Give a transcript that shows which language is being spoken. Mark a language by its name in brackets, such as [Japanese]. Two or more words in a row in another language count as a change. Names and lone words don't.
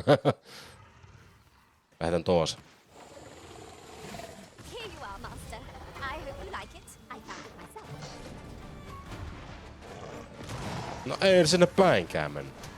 [Finnish] Lähetän toisen. [English] Here you are, master. I hope you like it. I found it myself. [Finnish] No ei sinne päinkään mennyt.